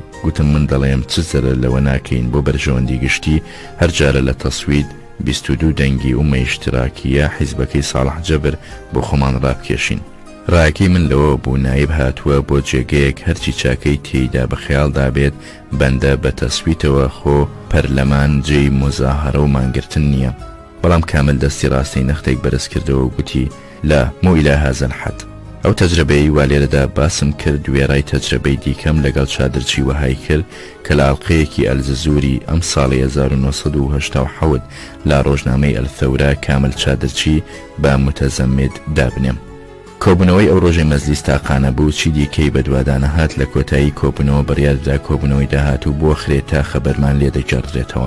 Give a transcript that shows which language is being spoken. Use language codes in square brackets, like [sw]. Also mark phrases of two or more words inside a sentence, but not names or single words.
[ckb] گوتم من دەڵێم چ زەرە لەوە ناکەین بۆ بەرژەوەندی گشتی هەر جارە لە تەسوید 22 دەنگی و مەیشتراکیە حیزبەکەی ساڵح جەبر بۆ خۆمان ڕابکێشین. ڕاکەی من لەوە بوو نایب هاتووە بۆ جێگەیەک هەرچی چاکەی تێیدا بە خەیاڵدا بێت بەندە بە تەسویتەوە خۆ پەرلەمان جێی مۆزاهەرە و مانگرتن نییە. بەڵام کامل دەستی ڕاستی نەختێک بەرز کردەوە و گوتی [ar] لا مو إلى هذا الحد. [ckb] ئەو تەجربەی وا لێرەدا باسم کرد وێڕای تەجربەی دیکەم لەگەڵ چادرچی وەهای کرد کە لە ئەڵقەیەکی ئەلزەزووری ئەم ساڵی 1970 لا ڕۆژنامەی ئەلثەورە کامل چادرچی بە متەزەمید دابنێم. کۆبوونەوەی ئەو ڕۆژەی مەزلیس تاقانە بوو چی دیکەی بەدوادانە هات لە کۆتایی کۆبوونەوە بڕیاردا کۆبوونەوەی داهاتوو بۆ خرێت تا خەبەرمان لێ دەگەڕێتەوە.